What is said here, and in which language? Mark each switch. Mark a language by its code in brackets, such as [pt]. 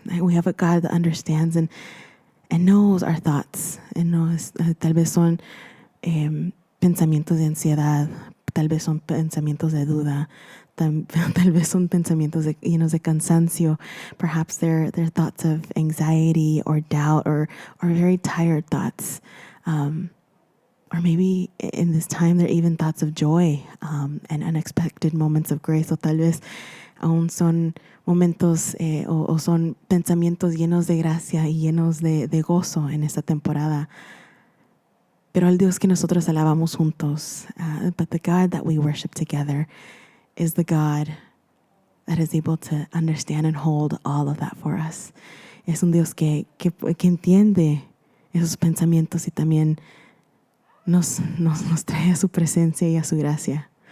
[en] We have a God that understands and knows our thoughts. And knows, [es] tal vez son pensamientos de ansiedad, tal vez son pensamientos de duda, tal vez son pensamientos llenos de cansancio. [en] Perhaps they're thoughts of anxiety or doubt or very tired thoughts. Or maybe in this time, there are even thoughts of joy and unexpected moments of grace. [es] O tal vez aún son momentos o son pensamientos llenos de gracia y llenos de gozo en esta temporada. Pero el Dios que nosotros alabamos juntos, [en] but the God that we worship together is the God that is able to understand and hold all of that for us. [es] Es un Dios que entiende esos pensamientos y también nos trae a su presencia y a su gracia.